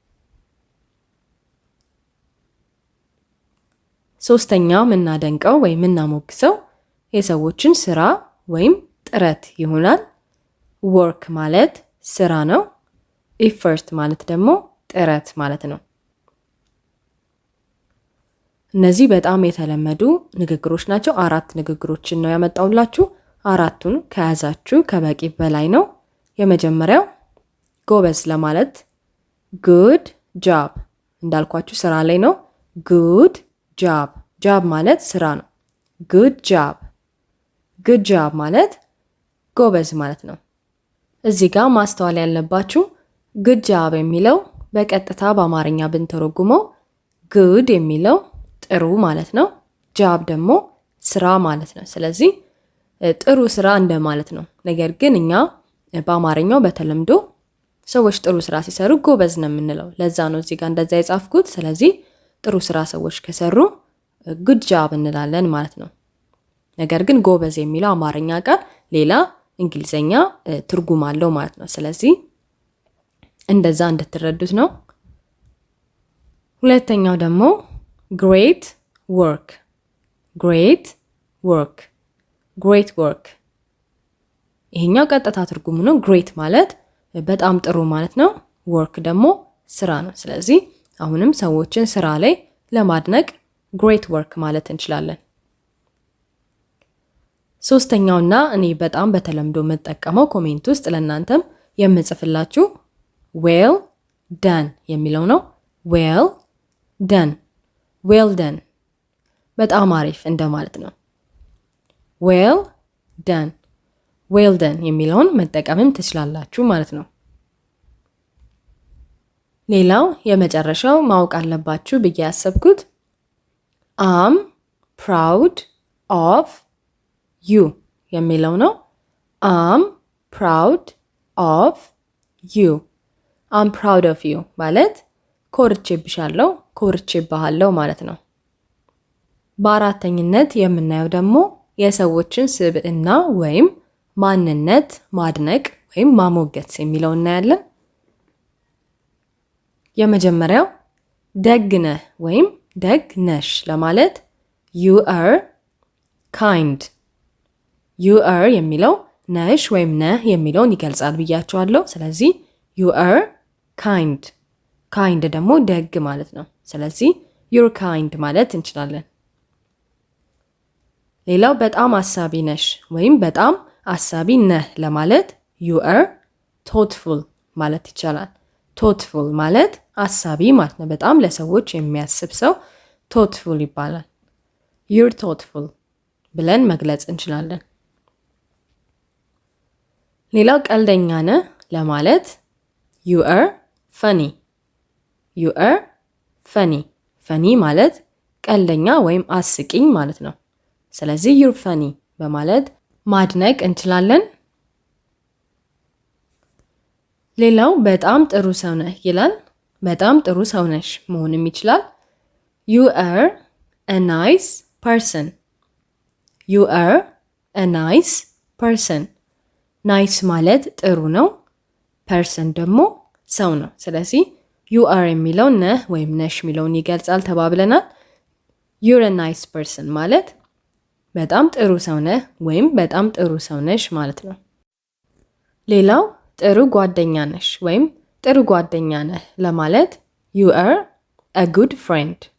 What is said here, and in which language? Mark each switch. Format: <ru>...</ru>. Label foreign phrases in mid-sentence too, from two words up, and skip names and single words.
<am>ሶስተኛው የምናደንቀው ወይም የምናሞግሰው የሰዎችን ስራ ወይም ጥረት ይሆናል። work ማለት ስራ ነው። effort ማለት ደግሞ ጥረት ማለት ነው። እነዚህ በጣም የተለመዱ ንግግሮች ናቸው። 4 ንግግሮችን ነው ያመጣውላችሁ። 4ቱን ከያዛችሁ ከበቂ በላይ ነው። የመጀመሪያው ጎበዝ ለማለት</am> <en>good job</en> <am>እንዳልኳችሁ ስራ ላይ ነው።</am> <en>good job job</en> <am>ማለት ስራ ነው።</am> <en>good job</en> <am>ማለት ጎበዝ ማለት ነው። እዚህ ጋር ማስተዋል ያለባችሁ</am> <en>good job</en> <am>የሚለው በቀጥታ በአማርኛ ብንተረጉመው good የሚለው ጥሩ ማለት ነው። job ደግሞ ስራ ማለት ነው። ስለዚህ ጥሩ ስራ እንደማለት ነው። ነገር ግን እኛ በአማርኛው በተለምዶ ሰዎች ጥሩ ስራ ሲሰሩ ጎበዝ ነው የምንለው። ለዛ ነው እዚህ ጋር እንደዛ የጻፍኩት። ስለዚህ ጥሩ ስራ ሰዎች ከሰሩ</am> <en>good job</en> <am>እንላለን ማለት ነው። ነገር ግን ጎበዝ የሚለው አማርኛ ቃል ሌላ እንግሊዘኛ ትርጉም አለው ማለት ነው። ስለዚህ እንደዛ እንድትረዱት ነው። ሁለተኛው ደግሞ</am> <en>great work great work great work</en> <am>ይሄኛው ቀጥታ ትርጉሙ ነው። great ማለት በጣም ጥሩ ማለት ነው። work ደግሞ ስራ ነው። ስለዚህ አሁንም ሰዎችን ስራ ላይ ለማድነቅ</am> <en>great work</en> <am>ማለት እንችላለን። ሶስተኛውና እኔ በጣም በተለምዶ የምጠቀመው ኮሜንት ውስጥ ለእናንተም የምጽፍላችሁ</am> <en>well done</en> <am>የሚለው ነው። well done በጣም አሪፍ እንደማለት ነው።</am> <en>well done</en> <am>የሚለውን መጠቀምም ትችላላችሁ ማለት ነው። ሌላው የመጨረሻው ማወቅ አለባችሁ ብዬ ያሰብኩት</am> <en>I'm proud of you</en> <am>የሚለው ነው።</am> <en>I'm proud of you</en> <am>ማለት ኮርቼብሻለሁ፣ ኮርቼብሃለሁ ማለት ነው። በአራተኝነት የምናየው ደግሞ የሰዎችን ስብዕና ወይም ማንነት ማድነቅ ወይም ማሞገስ የሚለው እናያለን። የመጀመሪያው ደግ ነህ ወይም ደግ ነሽ ለማለት</am> <en>you are kind</en> <am>የሚለው ነሽ ወይም ነህ የሚለውን ይገልጻል ብያቸዋለሁ። ስለዚህ</am> <en>you are kind</en> <am>ደግሞ ደግ ማለት ነው። ስለዚህ</am> <en>you're kind</en> <am>ማለት እንችላለን። ሌላው በጣም አሳቢ ነሽ ወይም በጣም አሳቢ ነህ ለማለት</am> <en>you are thoughtful</en> <am>ማለት ይቻላል። thoughtful ማለት አሳቢ ማለት ነው። በጣም ለሰዎች የሚያስብ ሰው thoughtful ይባላል።</am> <en>you're thoughtful</en> <am>ብለን መግለጽ እንችላለን። ሌላው ቀልደኛ ነህ ለማለት</am> <en>you are</en> <am>funny ማለት ቀልደኛ ወይም አስቂኝ ማለት ነው። ስለዚህ</am> <en>you're funny</en> <am>በማለት ማድነቅ እንችላለን። ሌላው በጣም ጥሩ ሰው ነህ ይላል። በጣም ጥሩ ሰው ነሽ መሆንም ይችላል።</am> <en>you are a nice person</en> <am>nice ማለት ጥሩ ነው። person ደግሞ ሰው ነው። ስለዚህ</am> <en>you are</en> <am>የሚለው ነህ ወይም ነሽ የሚለውን ይገልጻል ተባብለናል።</am> <en>you're a nice person</en> <am>ማለት በጣም ጥሩ ሰው ነህ ወይም በጣም ጥሩ ሰው ነሽ ማለት ነው። ሌላው ጥሩ ጓደኛ ነሽ ወይም ጥሩ ጓደኛ ነህ ለማለት</am> <en>you are a good friend</en>